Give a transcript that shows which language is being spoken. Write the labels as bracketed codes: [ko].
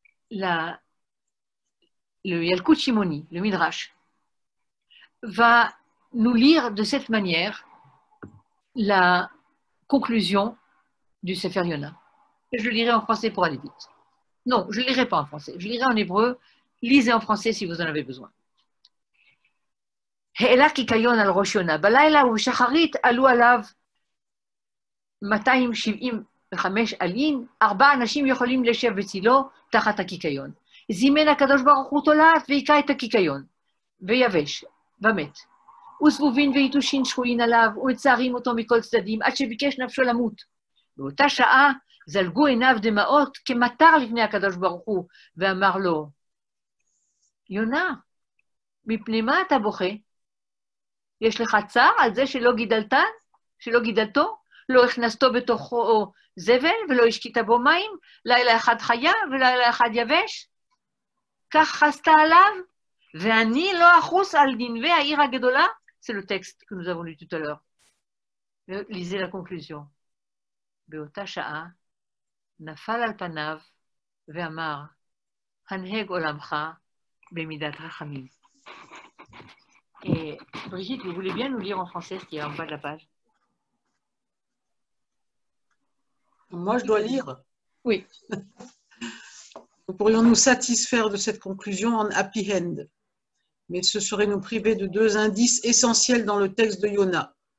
[fr] Le Yalkut Shimoni, le Midrash, va nous lire de cette manière la conclusion du Sefer Yona. Et je le lirai en français pour aller vite. Non, je ne le lirai pas en français, je le lirai en hébreu. Lisez en français si vous en avez besoin. [he] העלה קיקיון על ראש יונה, בלילה ובשחרית עלו עליו 275 עלים, 4 אנשים יכולים לשב בצילו תחת הקיקיון. זימן הקדוש ברוך הוא תולעת והיכה את הקיקיון, ויבש, ומת. וסבובין ויתושין שחוין עליו, ומצערים אותו מכל צדדים, עד שביקש נפשו למות. באותה שעה זלגו עיניו דמעות כמטר לפני הקדוש ברוך הוא, ואמר לו, יונה, מפני מה אתה בוכה? יש לך צער על זה שלא גידלתו, לא הכנסתו בתוכו זבל ולא השקית בו מים, לילה אחד חיה ולילה אחד יבש? כך חסת עליו, ואני לא אחוס על נינווה העיר הגדולה? [fr] C'est le texte que nous avons lu tout à l'heure. Lisez la conclusion. [he] באותה שעה נפל על פניו ואמר, הנהג עולמך במידת רחמים. [fr] Et Brigitte, vous voulez bien nous lire en français ce qui est en bas de la page? Moi, je dois lire. Oui. Nous pourrions nous satisfaire de cette conclusion en happy end, mais ce serait nous priver de 2 indices essentiels dans le texte de Yona.